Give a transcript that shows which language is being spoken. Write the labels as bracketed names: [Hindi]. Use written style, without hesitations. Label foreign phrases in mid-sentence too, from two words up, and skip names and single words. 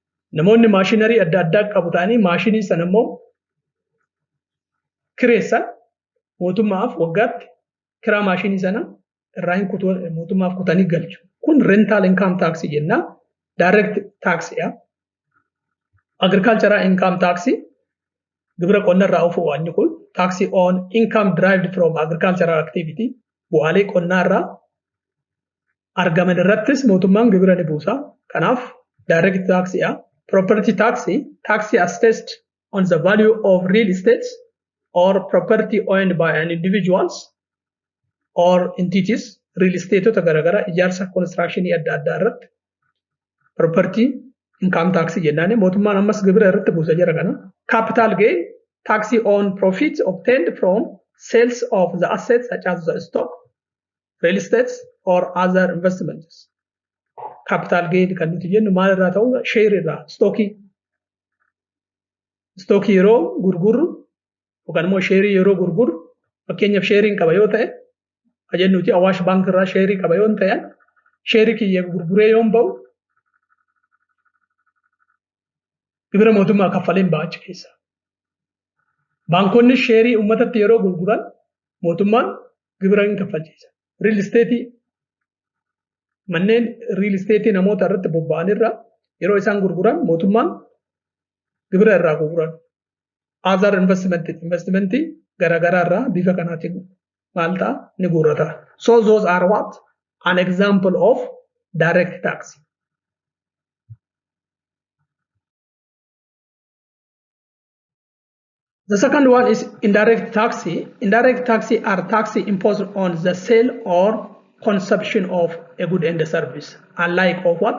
[Oromo] namoonni maashinarii adda addaa qabu ta'anii maashinii sana immoo kireessan mootummaaf waggaatti kiraa maashinii sana irraa mootummaaf kutanii galchu. Kun [English] rental income tax [Oromo] jenna. [English] Direct tax [Oromo] ya. [English] Agricultural income tax [Oromo] gibira qonna irraa ofu waan kun [English] tax on income derived from agricultural activity [Oromo] bu'aalee qonnaa irraa argaman irrattis mootummaan gibira ni buusa. Kanaaf [English] direct tax [Oromo] ya. [English] Property tax assessed on the value of real estate or property owned by an individuals or entities. Real estate [Oromo] to garagara ijaarsa construction adda adda irratti [English] property income tax [Oromo] jennaan mootummaan ammas gibira irratti buusa jira kana. [English] Capital gain tax on profits obtained from sales of the assets such as the stock, real estate or other investments. Capital gain [Oromo] kan nuti jennu maal irraa ta'u share irraa stockii yeroo gurguru yookaan immoo share yeroo gurguru fakkeenyaaf sharing qaba yoo ta'e ajennuti Awaash Bank irraa share qaba yoo ta'e share kiyya gurguree yoo ba'u gibira mootummaa kaffaleen ba'achi keessa. Baankonni share uummatatti yeroo gurguran mootummaan gibira hin kaffalchiisa. [English] Real estate [Oromo] manneen [English] real estate [Oromo] namoota irratti bobba'an irraa yeroo isaan gurguran mootummaan gibira irraa gurguran. [English] Other investment [Oromo] garagaraa irraa bifa kanaatiin Malta ni gurrata. [English] So those are what? An example of direct tax. The second one is indirect tax. Indirect tax are tax imposed on the sale or consumption of a good and a service, unlike of what?